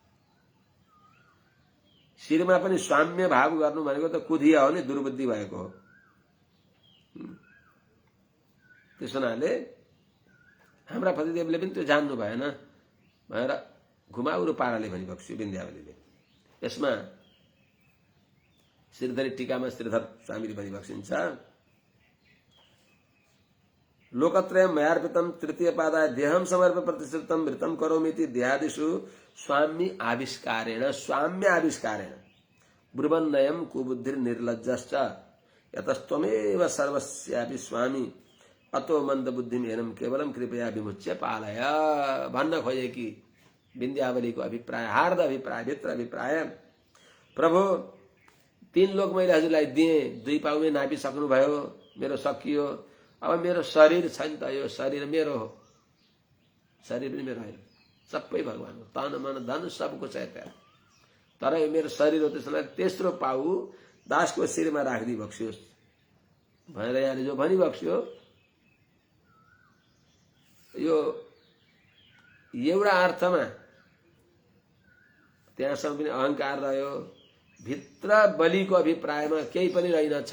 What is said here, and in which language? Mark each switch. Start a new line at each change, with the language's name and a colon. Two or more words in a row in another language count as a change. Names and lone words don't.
Nepali: शिरमा पनि स्वाम्य भाव गर्नु भनेको त कुधिया हो नि, दुर्बुद्धि भएको हो। त्यसो हुनाले हाम्रा पतिदेवले पनि त्यो जान्नु भएन भनेर घुमाउरो पाराले भनिबक्स्यो विन्ध्यावलीले। यसमा श्रीधरी टीकामा श्रीधर स्वामीले भनिबक्सिन्छ,
Sanskrit: लोकत्रयं मयार्पितं तृतीय पादाय देहं समर्प्य प्रतिष्ठितं मृतं करोमीति देहादिषु स्वामी आविष्कारेण ब्रुवन्नयं कुबुद्धिर्निर्लज्जश्च यतस्त्वमेव सर्वस्यापि स्वामी अतो मन्दबुद्धिं एनं केवलं कृपया विमुच्य पालय।
Nepali: भन्न खोजे कि विन्ध्यावलीको अभिप्राय, हार्द अभिप्राय, भित्र अभिप्राय, प्रभु 3 लोक मैले हजुरलाई दिएँ, 2 पाउमै नापिसक्नु भयो, मेरो सकियो, अब मेरो शरीर छ नि त, यो शरीर मेरो हो, शरीर पनि मेरो होइन, सबै भगवान हो, तन मन धन सबको छ त्यहाँ, तर यो मेरो शरीर हो, त्यसलाई तेस्रो पाउ दासको शिरमा राखिदिई बक्सियोस् भनेर यहाँले जो भनिबक्स्यो, यो एउटा अर्थमा त्यहाँसम्म पनि अहंकार रह्यो, भित्र बलिको अभिप्रायमा केही पनि रहेनछ।